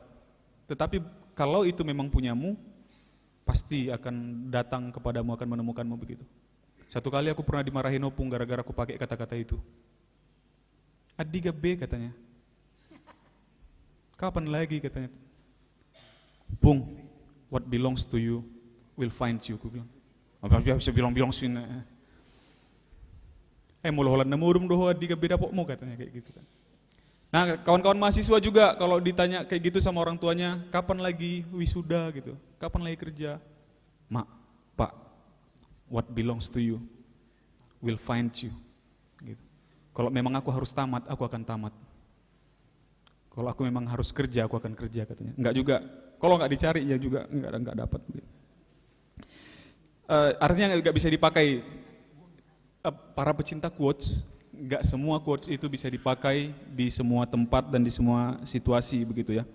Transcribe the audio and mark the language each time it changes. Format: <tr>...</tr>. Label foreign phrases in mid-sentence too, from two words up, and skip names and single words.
<id>Tetapi kalau itu memang punyamu, pasti akan datang kepadamu, akan menemukanmu begitu. Satu kali aku pernah dimarahin opung gara-gara aku pakai kata-kata itu. Adiga B katanya. Kapan lagi katanya.</id> <en>Pung, what belongs to you will find you.</en> <id>Aku bilang. Apa bisa bilang sih.</id> <bbc>Moloholan namurum doho adiga B dapok mau</bbc> <id>katanya kayak gitu kan. Nah, kawan-kawan mahasiswa juga kalau ditanya kayak gitu sama orang tuanya, kapan lagi wisuda gitu, kapan lagi kerja? Mak, Pak,</id> <en>what belongs to you will find you.</en> <id>Gitu. Kalau memang aku harus tamat, aku akan tamat. Kalau aku memang harus kerja, aku akan kerja katanya. Enggak juga, kalau enggak dicari ya juga enggak dapat. Artinya enggak bisa dipakai. Para pecinta quotes, enggak semua quotes itu bisa dipakai di semua tempat dan di semua situasi begitu ya.</id>